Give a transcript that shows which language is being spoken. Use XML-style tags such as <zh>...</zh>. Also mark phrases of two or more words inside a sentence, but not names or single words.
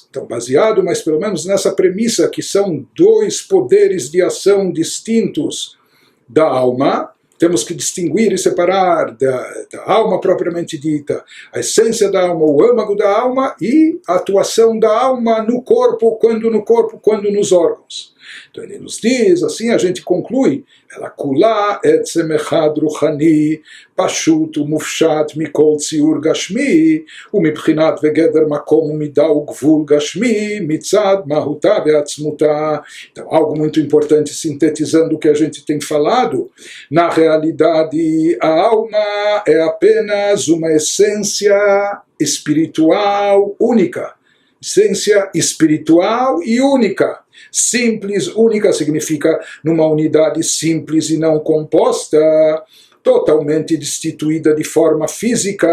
<pt>Então, baseado, mas pelo menos nessa premissa que são dois poderes de ação distintos da alma, temos que distinguir e separar da alma propriamente dita, a essência da alma, o âmago da alma e a atuação da alma no corpo, quando nos órgãos. Então ele nos diz, assim a gente conclui,</pt> <he>אלא כולה עצם אחד רוחני פשוט ומופשט מכל ציור גשמי ומבחינת וגדר מקום ומדה וגבול גשמי מצד מהותה ועצמותה.</he> <pt>Então, algo muito importante, sintetizando o que a gente tem falado, na realidade a alma é apenas uma essência espiritual única. Essência espiritual e única. Simples, única significa numa unidade simples e não composta, totalmente destituída de forma física.</pt>